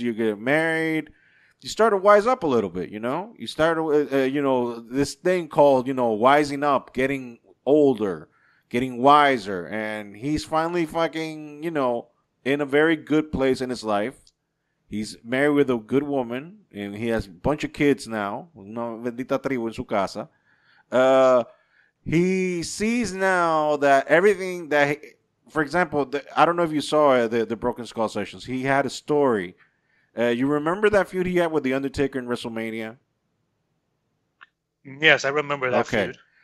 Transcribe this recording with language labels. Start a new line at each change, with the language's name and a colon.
English: You get married. You start to wise up a little bit, You start to, this thing called, wising up, getting older, getting wiser. And he's finally fucking, in a very good place in his life. He's married with a good woman, and he has a bunch of kids now.
Spanish: Una bendita tribu en su casa.
English: He sees now that everything that, for example, I don't know if you saw the Broken Skull sessions. He had a story. You remember that feud he had with The Undertaker in WrestleMania? Yes, I remember that feud.